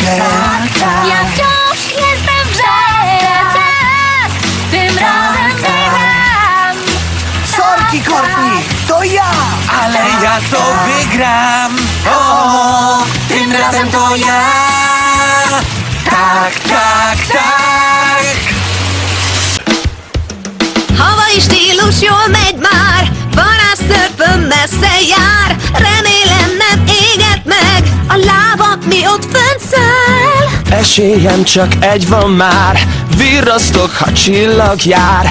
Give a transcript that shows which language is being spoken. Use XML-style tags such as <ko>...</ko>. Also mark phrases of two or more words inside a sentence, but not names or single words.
<pl>Ja wciąż jestem w grze, tak. Tym razem wygram. Sorki, Courtney, to ja! Ale ja to wygram, o, tym razem to ja! Tak, tak, tak!</pl> <hu>Havai stílus jól megy már, varázsszörpön messze jár. Remélem nem éget meg a lábam, mi ott fönt száll. Esélyem csak egy van már, virrasztok, ha csillag jár.</hu>